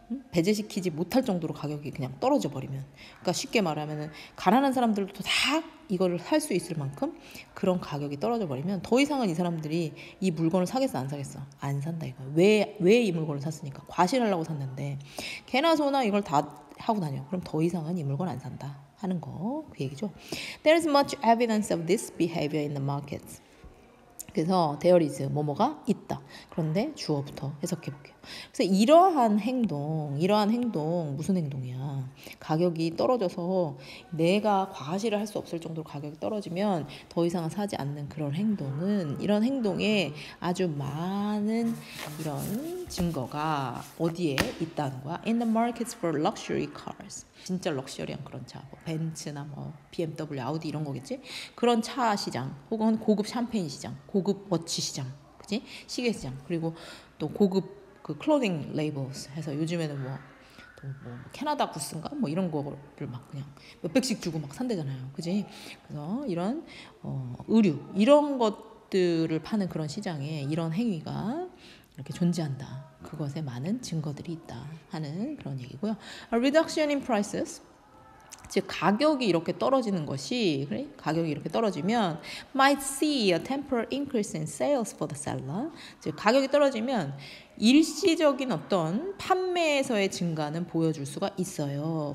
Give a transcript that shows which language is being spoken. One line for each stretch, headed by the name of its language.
Korean: 배제시키지 못할 정도로 가격이 그냥 떨어져 버리면, 그러니까 쉽게 말하면은 가난한 사람들도 다 이거를 살 수 있을 만큼 그런 가격이 떨어져 버리면 더 이상은 이 사람들이 이 물건을 사겠어 안 사겠어? 안 산다 이거야. 왜 이 물건을 샀으니까 과실하려고 샀는데 개나 소나 이걸 다 하고 다녀. 그럼 더 이상은 이 물건 안 산다 하는 거 그 얘기죠.
English: There is much evidence of this behavior in the markets.
Korean: 그래서
English: there is
Korean: 뭐뭐가 있다. 그런데 주어부터 해석해 볼게요. 그래서 이러한 행동 무슨 행동이야? 가격이 떨어져서 내가 과시를 할 수 없을 정도로 가격이 떨어지면 더 이상은 사지 않는 그런 행동은, 이런 행동에 아주 많은 이런 증거가 어디에 있다는 거야?
English: In the markets for luxury cars.
Korean: 진짜 럭셔리한 그런 차, 뭐 벤츠나 뭐 BMW, 아우디 이런 거겠지? 그런 차 시장, 혹은 고급 샴페인 시장, 고급 워치 시장, 그지? 시계 시장, 그리고 또 고급 그 클로딩 레이블스 해서 요즘에는 뭐 캐나다 구스인가 뭐 이런 거를 막 그냥 몇백씩 주고 막 산대잖아요, 그지? 그래서 이런 의류 이런 것들을 파는 그런 시장에 이런 행위가 이렇게 존재한다. 그것에 많은 증거들이 있다 하는 그런 얘기고요.
English: A reduction in prices,
Korean: 즉 가격이 이렇게 떨어지는 것이, 그래? 가격이 이렇게 떨어지면
English: might see a temporary increase in sales for the seller.
Korean: 즉 가격이 떨어지면 일시적인 어떤 판매에서의 증가는 보여줄 수가 있어요.